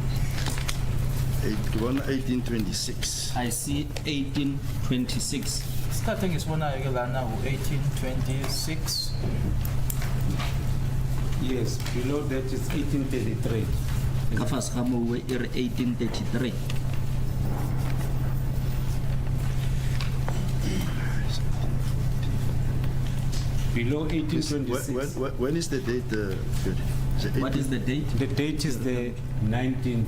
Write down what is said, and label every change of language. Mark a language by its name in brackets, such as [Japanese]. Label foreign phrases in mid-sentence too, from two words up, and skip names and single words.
[English] 1826. I see 1826. [Zulu] isikhathi engisibonayo ke lana u-1826. [English] Yes, below that is 1833. [Northern Sotho] ka fase ga moo e re 1833. [English] Below This- 1826. when is the date? What is the date? The date is the 19th.